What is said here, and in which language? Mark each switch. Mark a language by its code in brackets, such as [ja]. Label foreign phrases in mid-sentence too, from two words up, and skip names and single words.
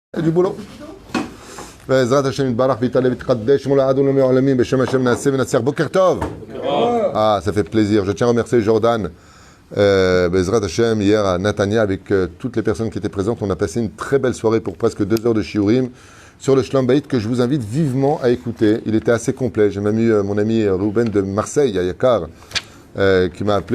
[fr] a du boulot. [he] בעזרת השם יתברך ויתעלה ויתקדש מול האדון לעולמים בשם השם נעשה ונצליח. בוקר טוב. [fr] Ah, ça fait plaisir. Je tiens à remercier Jordan. [he] בעזרת השם, [fr] hier à Natania, avec toutes les personnes qui étaient présentes, on a passé une très belle soirée pour presque 2 heures de shiurim sur le [he] שלום בית [fr] que je vous invite vivement à écouter. Il était assez complet. J'ai même eu mon ami Ruben de Marseille, à Yakar, qui m'a appelé.